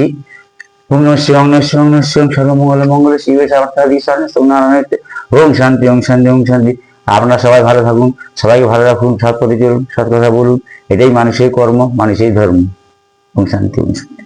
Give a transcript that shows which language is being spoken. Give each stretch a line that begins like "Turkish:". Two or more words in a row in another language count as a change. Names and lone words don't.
Sanskrit: ওম নমঃ শিবায়, ওম নমঃ শিবায়, ওম নমঃ শিবায়, সর্বমঙ্গল মঙ্গল শিবে সর্বার্থসাধকে শরণ্যে নারায়ণে। ওম শান্তি, ওম শান্তি, ওম শান্তি।
Bangla: আপনারা সবাই ভালো থাকুন, সবাইকে ভালো রাখুন, সৎ পথে চলুন, সৎ কথা বলুন। এটাই মানুষের কর্ম, মানুষের ধর্ম।
Sanskrit: ওম শান্তি, ওম শান্তি।